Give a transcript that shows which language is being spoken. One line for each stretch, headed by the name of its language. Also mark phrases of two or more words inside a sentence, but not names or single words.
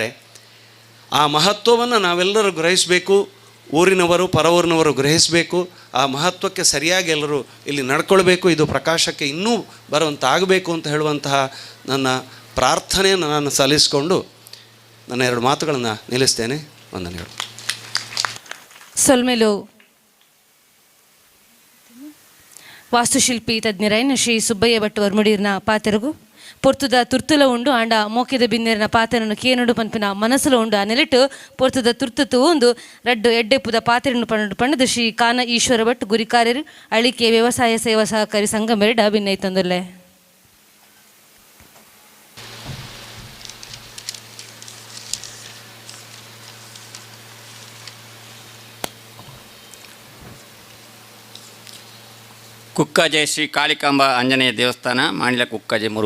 Kannada: ಆ ಮಹತ್ವವನ್ನು ನಾವೆಲ್ಲರೂ ಗ್ರಹಿಸಬೇಕು. ಊರಿನವರು ಪರವೂರಿನವರು ಗ್ರಹಿಸಬೇಕು. ಆ ಮಹತ್ವಕ್ಕೆ ಸರಿಯಾಗಿ ಎಲ್ಲರೂ ಇಲ್ಲಿ ನಡ್ಕೊಳ್ಬೇಕು. ಇದು ಪ್ರಕಾಶಕ್ಕೆ ಇನ್ನೂ ಬರುವಂತಾಗಬೇಕು ಅಂತ ಹೇಳುವಂತಹ ನನ್ನ ಪ್ರಾರ್ಥನೆಯನ್ನು ನಾನು ಸಲ್ಲಿಸಿಕೊಂಡು ನನ್ನ 2 ಮಾತುಗಳನ್ನು ನಿಲ್ಲಿಸ್ತೇನೆ. ವಂದನೆಗಳು.
Tulu: ಸೊಲ್ಮೆಲು ವಾಸ್ತುಶಿಲ್ಪಿ ತಜ್ಞರೈನ ಶ್ರೀ ಸುಬ್ಬಯ್ಯ ಭಟ್ ವರ್ಮುಡಿರ್ನ ಪಾತೆರಗು ಪೊರ್ತುದ ತುರ್ತುಲ ಉಂಡು ಆಂಡ ಮೋಕೆದ ಬಿನ್ನೆರಿನ ಪಾತೆರನ್ನು ಕೇನುಡು ಪನ್ಪಿನ ಮನಸ್ಸುಲ ಉಂಡು ಆ ನೆಲೆಟ್ಟು ಪೊರ್ತುದ ತುರ್ತುತ್ತು ಒಂದು ರಡ್ಡು ಎಡ್ಡೆಪ್ಪುದ ಪಾತೆರನ್ನು ಪಣ್ಣದು ಶ್ರೀ ಕಾನ ಈಶ್ವರ ಭಟ್ ಗುರಿಕಾರ್ಯರು ಅಳಿಕೆ ವ್ಯವಸಾಯ ಸೇವಾ ಸಹಕಾರಿ ಸಂಘ ಮೆರಡ ಭಿನ್ನೈತಂದುಲ್ಲೆ.
Kannada: ಕುಕ್ಕಜೆ ಶ್ರೀ ಕಾಳಿಕಾಂಬ ಆಂಜನೇಯ ದೇವಸ್ಥಾನ, ಮಾಣಿಲ ಕುಕ್ಕಜೆ ಮುರುವ.